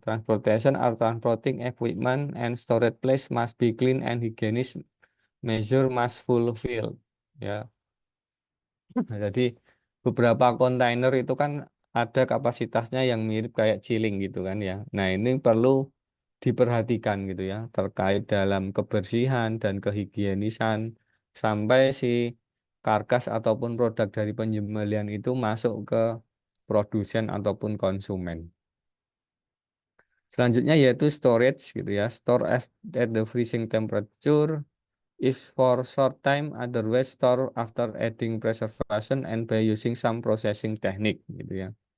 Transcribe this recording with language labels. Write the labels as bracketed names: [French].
[English] Transportation or transporting equipment and storage place must be clean and hygienic, measure must fulfill ya. [Indonesian] Nah, jadi beberapa kontainer itu kan ada kapasitasnya yang mirip kayak chilling gitu kan ya. Nah, ini perlu diperhatikan gitu ya terkait dalam kebersihan dan kehigienisan sampai si karkas ataupun produk dari penyembelihan itu masuk ke produsen ataupun konsumen. Selanjutnya yaitu storage gitu ya. [English] Store at the freezing temperature is for short time, otherwise store after adding preservation and by using some processing technique [Indonesian] gitu ya.